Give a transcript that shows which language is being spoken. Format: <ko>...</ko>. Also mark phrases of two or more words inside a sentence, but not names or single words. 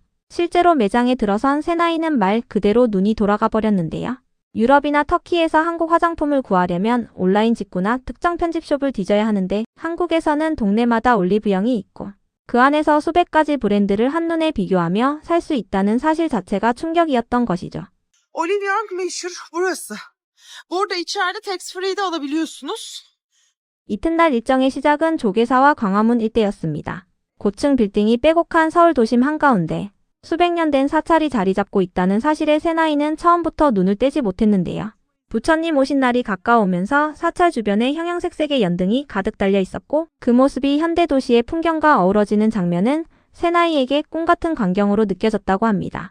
<ko>실제로 매장에 들어선 세나이는 말 그대로 눈이 돌아가 버렸는데요. 유럽이나 터키에서 한국 화장품을 구하려면 온라인 직구나 특정 편집숍을 뒤져야 하는데 한국에서는 동네마다 올리브영이 있고 그 안에서 수백 가지 브랜드를 한눈에 비교하며 살 수 있다는 사실 자체가 충격이었던 것이죠.</ko> <tr>Olivyank meşhur burası. Burada içeride tax free de alabiliyorsunuz.</tr> <ko>이튿날 일정의 시작은 조계사와 광화문 일대였습니다. 고층 빌딩이 빼곡한 서울 도심 한가운데 수백 년 된 사찰이 자리 잡고 있다는 사실에 세나이는 처음부터 눈을 떼지 못했는데요. 부처님 오신 날이 가까우면서 사찰 주변에 형형색색의 연등이 가득 달려 있었고 그 모습이 현대 도시의 풍경과 어우러지는 장면은 세나이에게 꿈같은 광경으로 느껴졌다고 합니다.</ko>